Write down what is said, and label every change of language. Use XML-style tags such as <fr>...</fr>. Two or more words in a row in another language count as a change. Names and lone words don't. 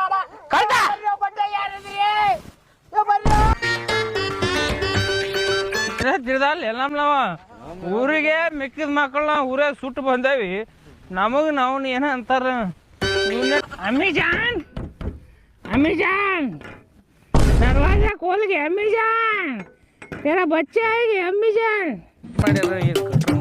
<kn>ತಿಳಿದಲ್ಲ ಎಲ್ಲಮ್ಮ ಊರಿಗೆ ಮಿಕ್ಕಿದ ಮಕ್ಕಳನ್ನ ಊರಾಗ ಸುಟ್ಟು ಬಂದೇವಿ ನಮಗ್ ನಾವು ಏನ ಅಂತಾರ ಅಮ್ಮಿಜಾನ್</kn> <hi>दरवाजा खोल के अम्मी जान तेरा बच्चा है कि अम्मी जान</hi>